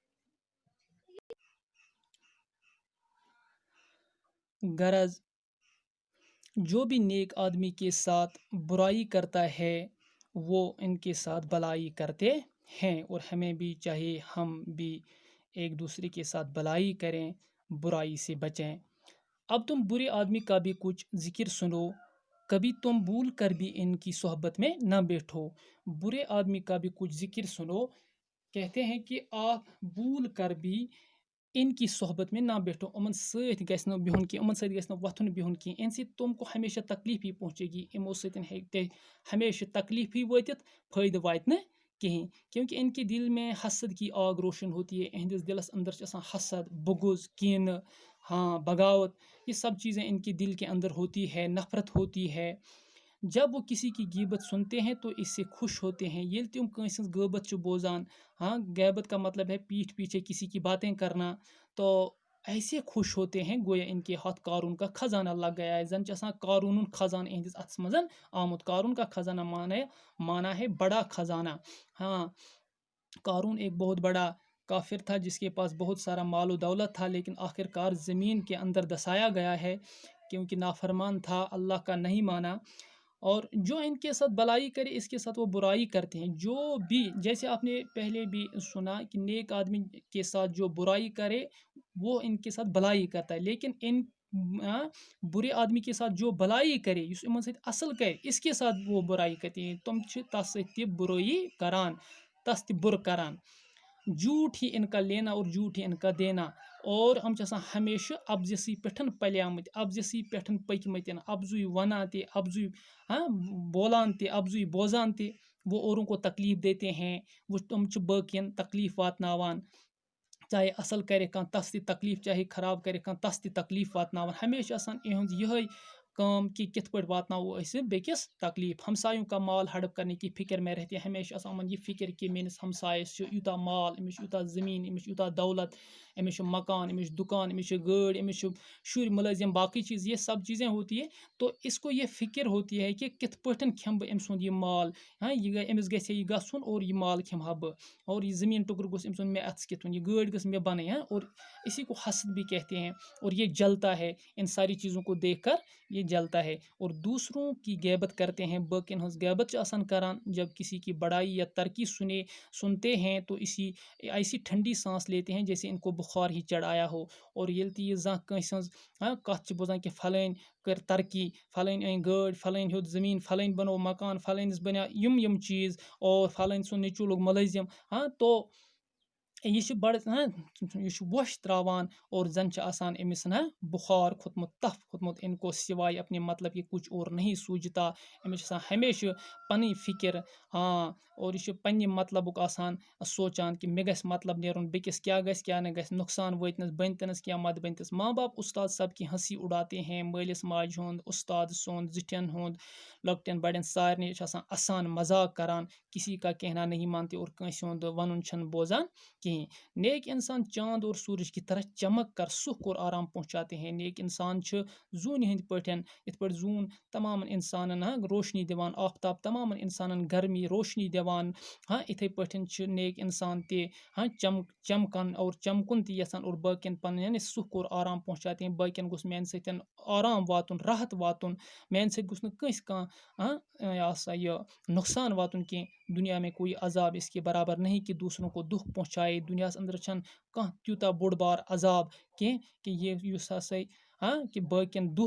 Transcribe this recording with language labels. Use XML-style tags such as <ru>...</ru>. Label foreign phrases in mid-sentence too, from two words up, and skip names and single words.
<ur>غرض جو بھی نیک آدمی کے ساتھ برائی کرتا ہے وہ ان کے ساتھ بلائی کرتے ہیں، اور ہمیں بھی چاہیے ہم بھی ایک دوسرے کے ساتھ بلائی کریں، برائی سے بچیں۔ اب تم برے آدمی کا بھی کچھ ذکر سنو، کبھی تم بھول کر بھی ان کی صحبت میں نہ بیٹھو۔ برے آدمی کا بھی کچھ ذکر سنو، کہتے ہیں کہ آپ بھول کر بھی ان کی صحبت میں نہ بیٹھو،</ur> <ks>یِمن سۭتۍ گژھِ نہٕ بِہُن کینٛہہ، یِمن سۭتۍ گژھِ نہٕ وۄتھُن بِہُن کینٛہہ، اَمہِ سۭتۍ</ks> <ur>تِم کو ہمیشہ تکلیٖفٕے پہنچے گی،</ur> <ks>یِمو سۭتۍ ہیٚکہِ تۄہہِ ہمیشہ تکلیٖفٕے وٲتِتھ، فٲیدٕ واتہِ نہٕ کِہیٖنۍ،</ks> <ur>کیونکہ ان کے دل میں حسد کی آگ روشن ہوتی ہے،</ur> <ks>اہندس دلس اندر چھِ آسان حسد، بغض، کینہ،</ks> <ur>ہاں بغاوت، یہ سب چیزیں ان کے دل کے اندر ہوتی ہے، نفرت ہوتی ہے۔ جب وہ کسی کی غیبت سنتے ہیں تو اس سے خوش ہوتے ہیں،</ur> <ks>ییٚلہِ تِم کٲنٛسہِ ہٕنٛز غیبت چھِ بوزان،</ks> <ur>ہاں غیبت کا مطلب ہے پیٹھ پیچھے کسی کی باتیں کرنا، تو ایسے خوش ہوتے ہیں گویا ان کے ہاتھ قارون کا خزانہ لگ گیا ہے،</ur> <ks>زن چھِ آسان قارون خزانہ اہندس اتھس منٛز آمُت،</ks> <ur>قارون کا خزانہ مانا ہے بڑا خزانہ، ہاں قارون ایک بہت بڑا کافر تھا جس کے پاس بہت سارا مال و دولت تھا، لیکن آخر کار زمین کے اندر دسایا گیا ہے کیونکہ نافرمان تھا، اللہ کا نہیں مانا، اور جو ان کے ساتھ بلائی کرے اس کے ساتھ وہ برائی کرتے ہیں، جو بھی جیسے آپ نے پہلے بھی سنا کہ نیک آدمی کے ساتھ جو برائی کرے وہ ان کے ساتھ بلائی کرتا ہے، لیکن ان برے آدمی کے ساتھ جو بلائی کرے اس</ur> <ks>یمن سۭتۍ</ks> <ur>اصل کرے اس کے ساتھ وہ برائی کرتے ہیں،</ur> <ks>تم چھِ تس سۭتۍ تہِ برٲیی کران، تس تہِ برٕ کران،</ks> <ur>جھوٹ ہی ان کا لینا اور جھوٹ ہی ان کا دینا،</ur> <ks>اور ہم چھِ آسان ہمیشہ ابزسی پٮ۪ٹھ پلیمٕتۍ، ابزسی پٮ۪ٹھ پٔکمٕتۍ، ابزُے ونان تہِ ابزُے بولان تہِ ابزُے بوزان تہِ،</ks> <ur>وہ اوروں کو تکلیف دیتے ہیں،</ur> <ks>وہ تم چھِ باقین تکلیف واتناوان، چاہے اصل کرِ کانٛہہ تس تہِ تکلیف، چاہے خراب کرِ کانٛہہ تس تہِ تکلیف واتناوان، ہمیشہ آسان یہنٛز یہے کام کہ کتھ پٲٹھۍ واتناوو أسۍ بیٚکِس تکلیف،</ks> <ur>ہمسایوں کا مال ہڑپ کرنے کی فکر میں رہتے ہیں،</ur> <ks>ہمیشہ آسان یِمن یہ فکر کہ میٲنِس ہمسایس چھُ یوٗتاہ مال، أمِس چھُ یوٗتاہ زمیٖن، أمِس چھُ یوٗتاہ دولت، أمِس چھُ مکان، أمِس چھُ دکان، أمِس چھُ گٲڑۍ، أمِس چھُ شُرۍ ملٲزم،</ks> <ur>باقی چیز یہ سب چیزیں ہوتی ہے، تو اس کو یہ فکر ہوتی ہے</ur> <ks>کہ کتھ پٲٹھۍ کھٮ۪مہٕ بہٕ أمۍ سُنٛد یہِ مال، یہ أمِس گژھِ ہے یہِ گژھُن اور یہ مال کھٮ۪مہٕ ہا بہٕ، اور یہ زمین ٹکر گوٚژھ أمۍ سُنٛد مےٚ اَتھس کٮ۪تھ یُن، یہ گٲڑۍ گٔژھ مےٚ بنٕنۍ،</ks> <ur>اور اسی کو حسد بھی کہتے ہیں، اور یہ جلتا ہے ان ساری چیزوں کو دیکھ کر، یہ جلتا ہے، اور دوسروں کی غیبت کرتے ہیں،</ur> <ks>باقین ہنٛز غیبت چھِ آسان کران،</ks> <ur>جب کسی کی بڑائی یا ترقی سنتے ہیں تو ایسی ٹھنڈی سانس لیتے ہیں جیسے ان کو بخار ہی چڑھایا ہو،</ur> <ks>اور ییٚلہِ تہِ یہِ زانٛہہ کٲنٛسہِ ہٕنٛز کتھ چھِ بوزان کہ فلٲنۍ کٔر ترقی، فلٲنۍ أنۍ گٲڑۍ، فلٲنۍ ہیوٚت زمیٖن، فلٲنۍ بنوو مکان، فلٲنِس بنیو یِم چیٖز، اور فلٲنۍ سُنٛد نیٚچوٗ لوٚگ مُلٲزم، تو یہ چھُ بڑٕ یہ چھُ وۄش تراوان، اور زن چھِ آسان أمِس بخار کھوٚتمُت، تف کھوٚتمُت،</ks> <ur>ان کو سوائے اپنے مطلب کہ کچھ اور نہیں سوجھتا،</ur> <ks>أمِس چھِ آسان ہمیشہ پنٕنۍ فکر، اور یہ چھُ پننہِ مطلبُک آسان سونچان کہ مےٚ گژھِ مطلب نیرُن، بیٚکِس کیاہ گژھِ کیاہ نہٕ گژھِ، نقصان وٲتنس بٔنتِنس کینٛہہ مت بٔنتِس،</ks> <ur>ماں باپ استاد سب کی ہنسی اڑاتے ہیں،</ur> <ks>مٲلِس ماجہِ ہُنٛد، استاد سُنٛد، زِٹھٮ۪ن ہُنٛد، لۄکٹٮ۪ن بڑٮ۪ن سارنٕے چھِ آسان اَسان مذاق کران،</ks> <ur>کسی کا کہنا نہیں مانتے،</ur> <ks>اور کٲنٛسہِ ہُنٛد ونُن چھنہٕ بوزان کِہیٖنۍ،</ks> <ur>نیک انسان چاند اور سورج کی طرح چمک کر سکھ اور آرام پہنچاتے ہیں،</ur> <ks>نیک انسان چھِ زوٗنہِ ہٕنٛدۍ پٲٹھۍ، یِتھ پٲٹھۍ زوٗن تمامن انسانن روشنی دِوان، آفتاب تمامن انسانن گرمی روشنی دِوان، اِتھے پٲٹھۍ چھِ نیک انسان تہِ چمکن اور چمکُن تہِ یژھان، اور باقین پنٕنۍ</ks> <ur>سکھ اور آرام پہنچاتے ہیں،</ur> <ks>باقین گوٚژھ میانہِ سۭتۍ آرام واتُن، راحت واتُن، میانہِ سۭتۍ گوٚژھ نہٕ کٲنٛسہِ کانٛہہ یہ نقصان واتُن کینٛہہ،</ks> <ur>دنیا میں کوئی عذاب اس کے برابر نہیں کہ دوسروں کو دکھ پہنچائے،</ur> <ks>دنیاہس اندر چھنہٕ کانٛہہ تیوٗتاہ بوٚڑ بار عذاب کینٛہہ کہ یُس ہسا کہ باقین</ks>